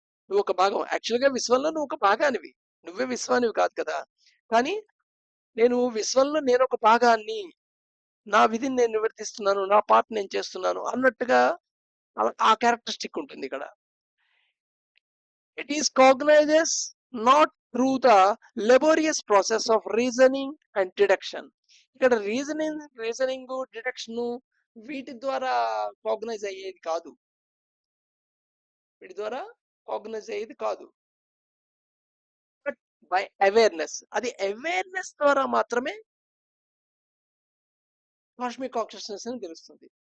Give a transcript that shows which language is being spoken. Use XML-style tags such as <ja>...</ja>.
<te>నువ్వొక భాగం. యాక్చువల్‌గా విశ్వంలో నువ్వొక భాగానివి. నువ్వే విశ్వానివి కాదు కదా! కానీ విశ్వంలో నేనొక భాగాన్ని. నా విధిని నేను నిర్వర్తిస్తున్నాను. నా పార్ట్ నేను చేస్తున్నాను అన్నట్టుగా ఆ characteristic ఉంటుందిక్కడ.</te> <en>It is cognizes not through the laborious process of reasoning and deduction.</en> <te>ఇక్కడ రీజనింగ్ డిడక్షన్ వీటి ద్వారా కాగ్నైజ్ అయ్యేది కాదు. వీటి ద్వారా కాగ్నైజ్ అయ్యేది కాదు.</te> <en>But by awareness.</en> <te>అది అవేర్నెస్ ద్వారా మాత్రమే కాస్మిక్ కాన్షియస్నెస్ అని తెలుస్తుంది.</te>